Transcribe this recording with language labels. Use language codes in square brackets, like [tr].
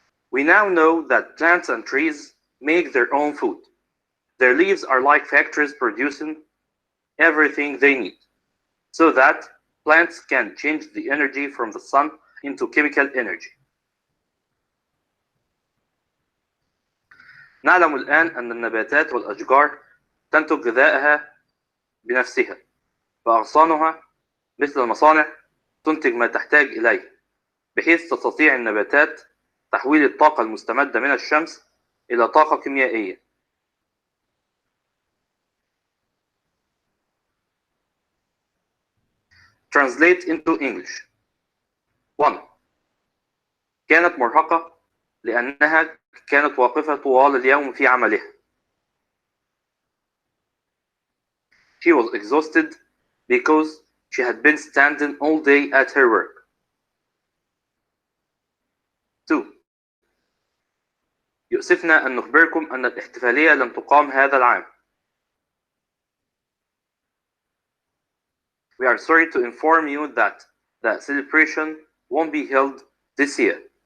[en] We now know that plants and trees make their own food. Their leaves are like factories producing everything they need, so that plants can change the energy from the sun into chemical energy. [ar] نعلم الآن أن النباتات والأشجار تنتج غذائها بنفسها، فأغصانها مثل المصانع تنتج ما تحتاج إليه، بحيث تستطيع النباتات تحويل الطاقة المستمدة من الشمس إلى طاقة كيميائية. [en] Translate into English. 1. [ar] كانت مرهقة لأنها كانت واقفة طوال اليوم في عملها. [en] She was exhausted because she had been standing all day at her work. 2. [ar] يؤسفنا أن نخبركم أن الاحتفالية لن تقام هذا العام. [en] We are sorry to inform you that the celebration won't be held this year.